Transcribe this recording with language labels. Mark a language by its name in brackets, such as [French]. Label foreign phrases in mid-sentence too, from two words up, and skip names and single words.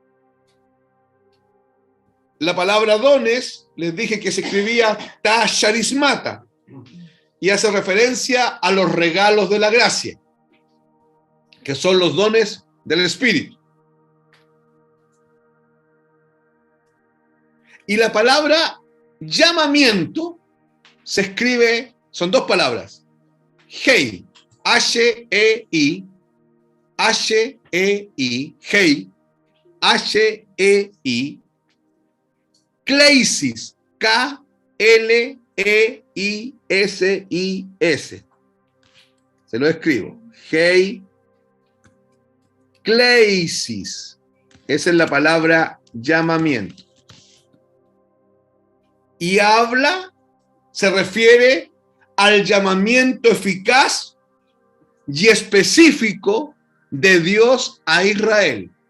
[Spanish] La palabra dones, les dije que se escribía [Greek] τὰ χαρίσματα [Spanish] y hace referencia a los regalos de la gracia, que son los dones del Espíritu. Y la palabra llamamiento se escribe, son dos palabras, [Greek] hei, H-E-I, H-E-I, hei, H-E-I, Kleisis, K-L-E-I-S-I-S. [Spanish] Se lo escribo. [Greek] ἡ, κλῆσις. [Spanish] Esa es la palabra llamamiento. Y habla, se refiere al llamamiento eficaz y específico de Dios a Israel.